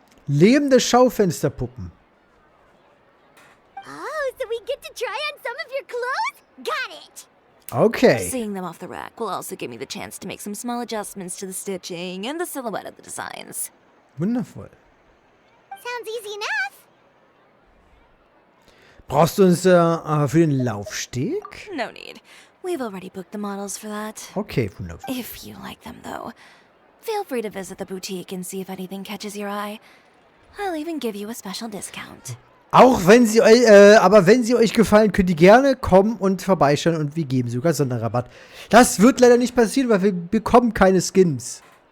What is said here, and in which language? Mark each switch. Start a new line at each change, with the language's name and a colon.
German: Lebende Schaufensterpuppen.
English: Oh, so we get to try on some of your clothes? Got it! Okay. Seeing them off the rack will also give me the chance to make some small adjustments to the stitching and the silhouette of the designs.
German: Wundervoll.
English: Sounds easy enough.
German: Brauchst du uns für den Laufsteg?
English: No need. We've already booked the models for that.
German: Okay, wundervoll.
English: If you like them, though, feel free to visit the boutique and see if anything catches your eye. I'll even give you a special discount.
German: Auch wenn sie euch, aber wenn sie euch gefallen, könnt ihr gerne kommen und vorbeischauen und wir geben sogar Sonderrabatt. Das wird leider nicht passieren, weil wir bekommen keine Skins.